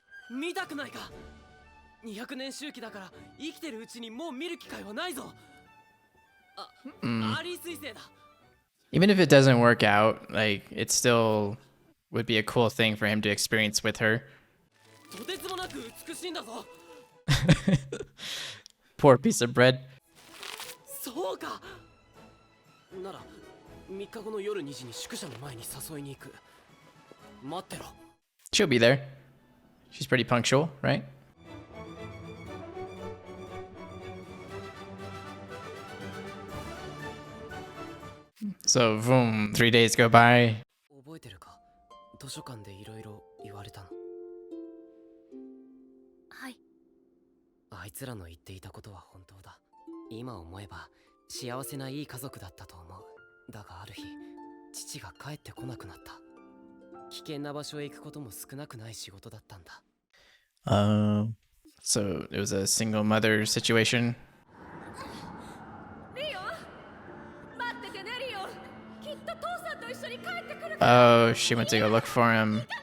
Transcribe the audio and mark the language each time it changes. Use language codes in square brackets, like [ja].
[ja] 見たくないか200年周期だから生きてるうちにもう見る機会はないぞあ、アリー彗星だ [en] Even if it doesn't work out, like it still would be a cool thing for him to experience with her. [ja] とてつもなく美しいんだぞ [en] Poor piece of bread. [ja] そうかなら3日後の夜2時に宿舎の前に誘いに行く待ってろ [en] She'll be there. She's pretty punctual, right? So, boom, 3 days go by. [ja] 覚えてるか図書館でいろいろ言われたのはい。あいつらの言っていたことは本当だ今思えば幸せないい家族だったと思うだがある日父が帰ってこなくなった危険な場所へ行くことも少なくない仕事だったんだ [en] So it was a single mother situation. [ja] リオン待っててねリオンきっと父さんと一緒に帰ってくる [en] Oh, she went to go look for him.